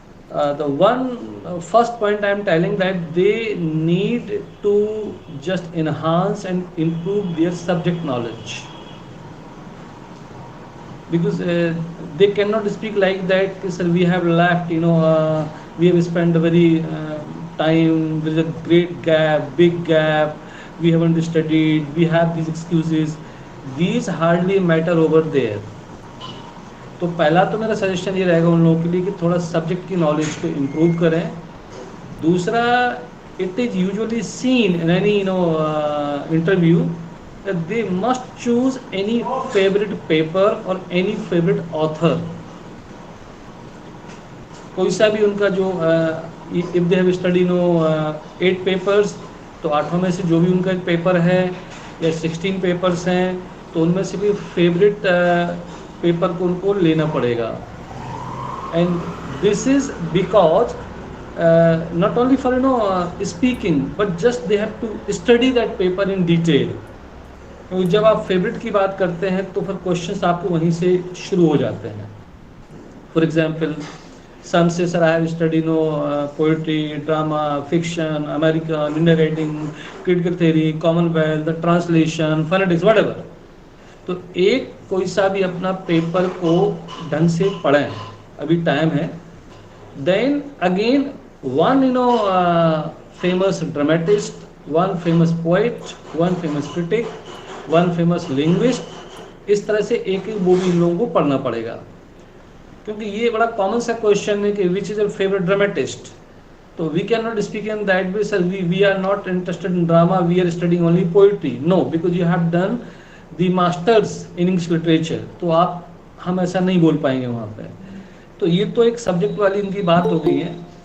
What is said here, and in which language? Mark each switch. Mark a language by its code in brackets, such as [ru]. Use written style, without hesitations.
[en] The one first point I am telling that they need to just enhance and improve their subject knowledge, because they cannot speak like that, sir, we have left, we have spent a very time, there is a great gap, big gap, we haven't studied, we have these excuses. These hardly matter over there. [hi] तो पहला तो मेरा suggestion ये रहेगा उन लोगों के लिए कि थोड़ा सब्जेक्ट की नॉलेज को इम्प्रूव करें. दूसरा, [en] it is usually seen in any interview that they must choose any favorite paper or any favorite author. [hi] कोई सा भी उनका जो [en] if they have studied 8 papers, [hi] तो 8 में से जो भी उनका एक पेपर है या 16 पेपर्स हैं, तो उनमें से भी फेवरेट पेपर को उनको लेना पड़ेगा. [en] And this is because not only for speaking, but just they have to study that paper in detail. [hi] क्योंकि जब आप फेवरेट की बात करते हैं तो फिर क्वेश्चंस आपको वहीं से शुरू हो जाते हैं. [en] For example, some say, sir, I have studied poetry, drama, fiction, American, Indian writing, critical theory, Commonwealth, the translation, phonetics, whatever. [hi] तो एक कोई सा भी अपना पेपर को ढंग से पढ़ें, अभी टाइम है. [en] Then again, one famous dramatist, one famous poet, one famous critic, one famous linguist, [hi] इस तरह से एक एक वो भी इन लोगों को पढ़ना पड़ेगा. क्योंकि ये बड़ा कॉमन सा क्वेश्चन है कि [en] Which is your favourite dramatist. तो we can not speak in that way, sir we are not interested in drama, we are studying only poetry. No, because you have done the masters in English literature. [hi] तो हम ऐसा नहीं बोल पाएंगे वहाँ पे. तो ये तो एक सब्जेक्ट वाली इनकी बात हो गई है.